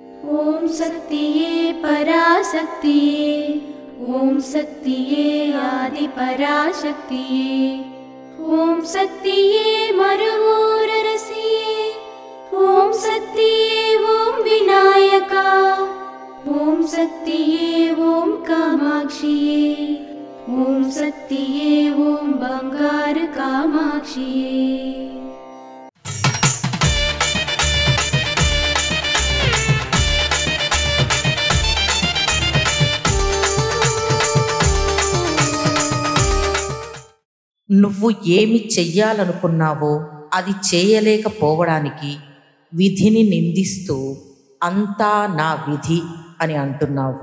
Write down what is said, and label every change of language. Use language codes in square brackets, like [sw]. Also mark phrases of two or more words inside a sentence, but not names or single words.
[ta] ஓம் சக்தியே பராசக்தியே ஓம் சக்தியே ஆதி பராசக்தியே ஓம் சக்தியே மருவூரரசியே ஓம் சக்தியே ஓம் விநாயகா ஓம் சக்தியே ஓம் காமாட்சியே ஓம் சக்தியே ஓம் பங்காரு காமாட்சியே। [te] నువ్వు ఏమి చెయ్యాలనుకున్నావో అది చేయలేకపోవడానికి విధిని నిందిస్తూ అంతా నా విధి అని అంటున్నావు.